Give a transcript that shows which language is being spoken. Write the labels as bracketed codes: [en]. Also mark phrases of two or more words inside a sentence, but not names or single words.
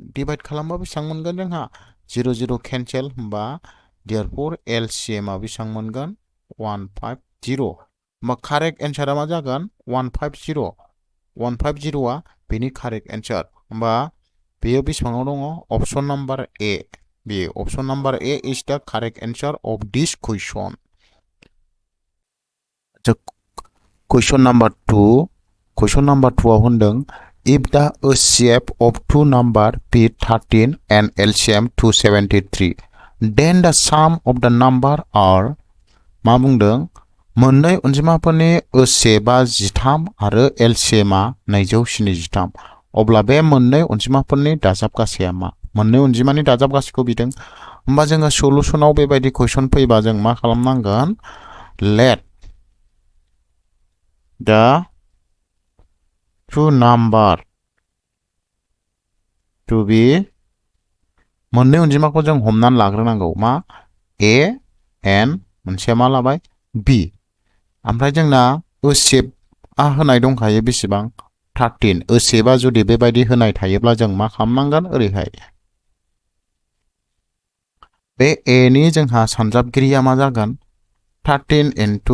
[brx] डिभाइड खालामबा बेसेबां मोनगोन जोंहा? 0 केन्सेल, होमबा देयरफर LCM आ बेसेबां मोनगोन? 150। होमबा [en] correct answer [brx] मा जागोन? 150। 150 आ बेनि [en] correct answer. [brx] होमबा बेयो बेसेबाङाव दङ? [en] option number A. बे option number A is the correct answer of this question. question number 2, question number 2 [brx] आव होनदों [en] if the HCF of two number be 13 and LCM 273 then the sum of the number are, [brx] मा बुंदों? मोननै अनजिमाफोरनि HCF आ 13 आरो LCM आ 273। अब्ला बे मोननै अनजिमाफोरनि दाजाब गासैया मा? मोननै अनजिमानि दाजाब गासैखौ बिदों। होमबा जोङो सलुशनाव बेबायदि कुइसन फैबा जों मा खालामनांगोन? [en] let the two number to be [brx] मोननै अनजिमाखौ जों हमनानै लाग्रोनांगौ मा a n मोनसेया मा लाबाय b ओमफ्राय जोंना ओसेबआ होनाय दंखायो बेसेबां 13 ओसेबआ जुदि बेबायदि होनाय थायोब्ला जों मा खालामनांगोन ओरैहाय बे a नि जोंहा सानजाबगिरिया मा जागोन 13 into